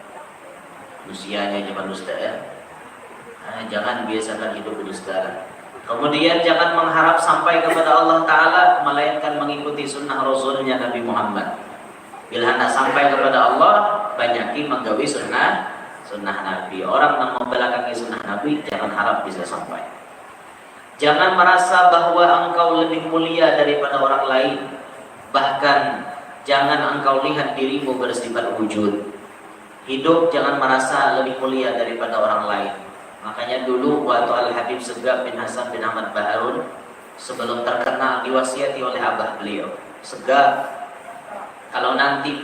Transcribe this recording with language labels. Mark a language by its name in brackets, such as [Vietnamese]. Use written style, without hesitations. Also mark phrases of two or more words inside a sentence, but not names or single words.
[Indonesian] Usianya zaman pendustaan. Jangan biasakan hidup pendustaan. Kemudian jangan mengharap sampai kepada Allah Ta'ala melainkan mengikuti sunnah Rasulnya Nabi Muhammad. [Banjar] Bila hendak sampai kepada Allah, banyaki menggawi sunnah Nabi. [Indonesian] Orang yang membelakangi sunnah Nabi jangan harap bisa sampai. Jangan merasa bahwa engkau lebih mulia daripada orang lain. Bahkan jangan engkau lihat dirimu bersifat wujud. Hidup jangan merasa lebih mulia daripada orang lain. Makanya dulu waktu Al-Habib Segaf bin Hasan bin Ahmad Baharun sebelum terkenal diwasiati oleh abah beliau, Segaf, kalau nanti